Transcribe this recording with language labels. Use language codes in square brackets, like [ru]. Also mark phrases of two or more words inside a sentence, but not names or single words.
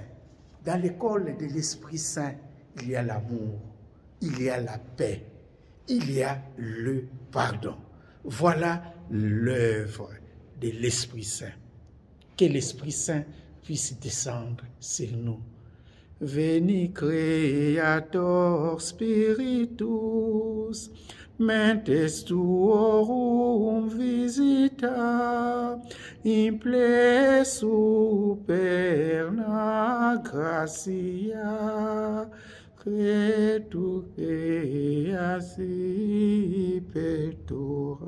[fr] Dans l'école de l'Esprit Saint, il y a l'amour, il y a la paix, il y a le pardon. Voilà l'œuvre de l'Esprit Saint. Que l'Esprit Saint puisse descendre sur nous. [la] Veni Creator Spiritus, mentes tuorum visita, imple superna gratia, cretu creasi peto.